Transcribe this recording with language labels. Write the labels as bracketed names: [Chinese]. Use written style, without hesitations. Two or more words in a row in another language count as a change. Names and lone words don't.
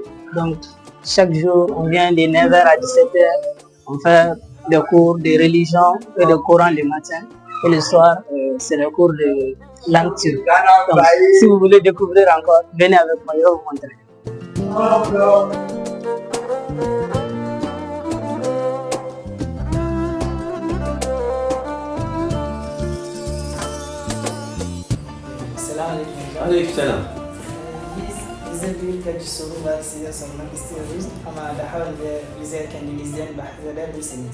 [French] Donc, chaque jour, on vient de 9h à 17h. On fait des cours de religion et de Coran le matin. Et le soir, c'est le cours de langue turque. Donc, si vous voulez découvrir encore, venez avec moi, je vais vous montrer. [Turkish] Aleykümselam. Bize birkaç soru var size sormak istiyoruz ama daha önce bize kendinizden bahseder misiniz?